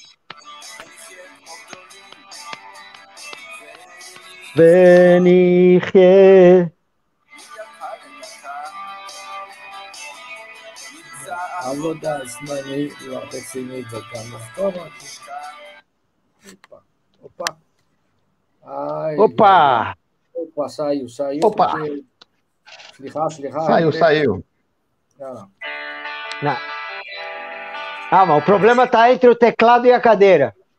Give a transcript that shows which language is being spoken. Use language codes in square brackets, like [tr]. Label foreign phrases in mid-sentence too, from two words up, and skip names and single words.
[he] ונחיה. עבודה זמנית, לא רצינית, זה גם לחתום. [pt] Opa. Ai, Opa! Opa, saiu. Opa. Porque... Sliha. Saiu. Não. Ah, mas o problema está entre o teclado e a cadeira.